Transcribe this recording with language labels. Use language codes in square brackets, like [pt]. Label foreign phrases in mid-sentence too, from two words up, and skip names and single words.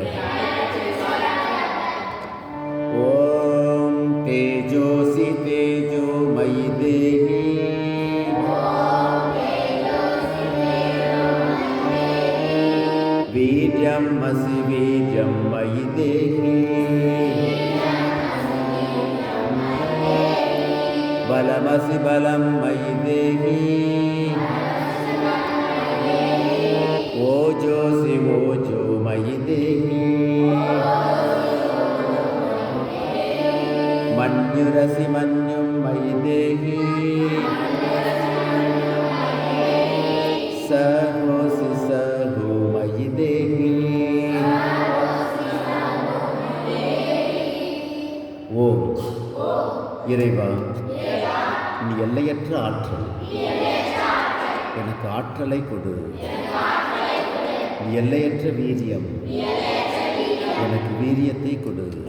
[sa] ॐ तेजोसि तेजो मयि देहि वीर्यम् असि वीर्यं मयि देहि बलमसि बलं मयि देहि ओजोसि ओजो मयि देहि मन्युरसि मन्युं मयि देहि सहोसि सहो मयि देहि। [ta] ஓம் இறைவா, நீ எல்லையற்ற ஆற்றல், எனக்கு ஆற்றலை கொடு. நீ எல்லையற்ற வீரியம், எனக்கு வீரியத்தை கொடு.